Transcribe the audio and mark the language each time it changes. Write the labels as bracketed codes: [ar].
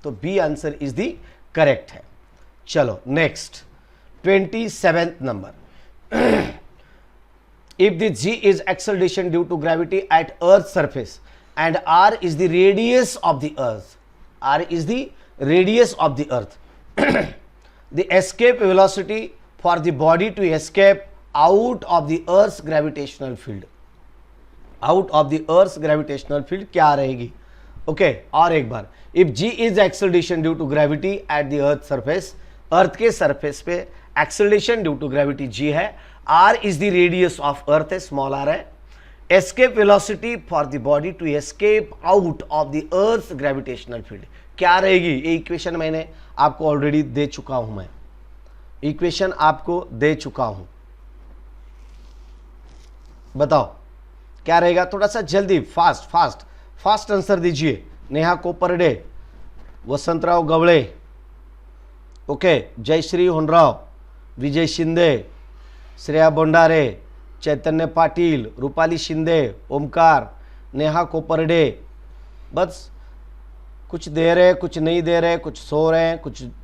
[en] तो B answer is the correct है। चलो next 27th number, if the g is acceleration due to gravity at earth surface and R is the radius of the earth, R is the radius of the earth, the escape velocity for the body to escape out of the earth's gravitational field, out of the earth's gravitational field [hi] क्या रहेगी, [en] Okay. [hi] और एक बार, [en] if g is acceleration due to gravity at the earth surface, [hi] अर्थ के surface पे [en] acceleration due to gravity g है, r is the radius of earth है, small r है, escape velocity for the body to escape out of the earth's gravitational field [hi] क्या रहेगी, ये equation मैंने आपको ऑलरेडी दे चुका हूं, मैं इक्वेशन आपको दे चुका हूं, बताओ क्या रहेगा, थोड़ा सा जल्दी फास्ट आंसर दीजिए। नेहा कोपरडे, वसंतराव गवळे, ओके, जयश्री होनराव, विजय शिंदे, श्रेया बोंडारे, चैतन्य पाटिल, रूपाली शिंदे, ओमकार, नेहा कोपरडे, बस कुछ दे रहे, कुछ नहीं दे रहे, कुछ सो रहे हैं, कुछ